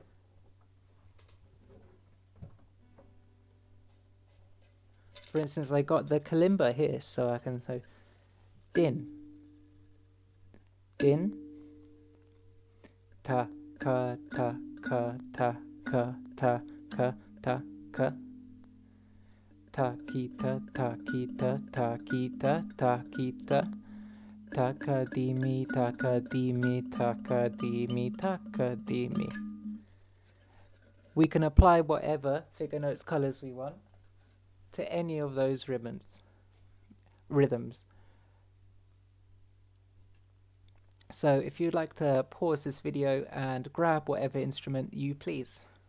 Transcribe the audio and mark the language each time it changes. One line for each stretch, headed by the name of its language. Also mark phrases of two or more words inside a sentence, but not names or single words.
English: For instance, I got the kalimba here, so I can say din, din, ta, ka, ta, ka, ta, ka, ta, ka, ta, ka, takita, takita, takita, takita, takadimi, takadimi, takadimi, takadimi. We can apply whatever figure notes colors we want to any of those rhythms. So if you'd like to pause this video and grab whatever instrument you please.